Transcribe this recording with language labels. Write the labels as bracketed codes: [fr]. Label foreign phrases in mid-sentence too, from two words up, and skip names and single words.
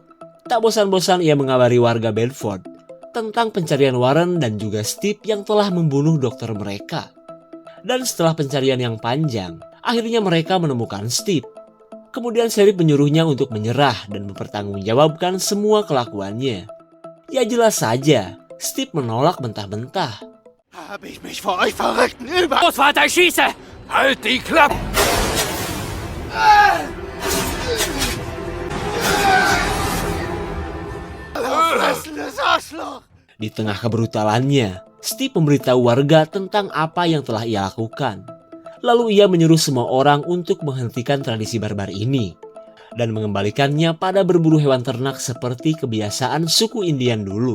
[id] Tak bosan-bosan ia mengabari warga Bedford tentang pencarian Warren dan juga Steve yang telah membunuh dokter mereka. Dan setelah pencarian yang panjang, akhirnya mereka menemukan Steve. Kemudian Sheriff menyuruhnya untuk menyerah dan mempertanggungjawabkan semua kelakuannya. Ya jelas saja, Steve menolak mentah-mentah. [de] Habe ich mich vor euch Verrückten über... Großvater, ich schieße! Halt die Klappe! [id] Di tengah kebrutalannya, Steve memberitahu warga tentang apa yang telah ia lakukan. Lalu ia menyuruh semua orang untuk menghentikan tradisi barbar ini dan mengembalikannya pada berburu hewan ternak seperti kebiasaan suku Indian dulu.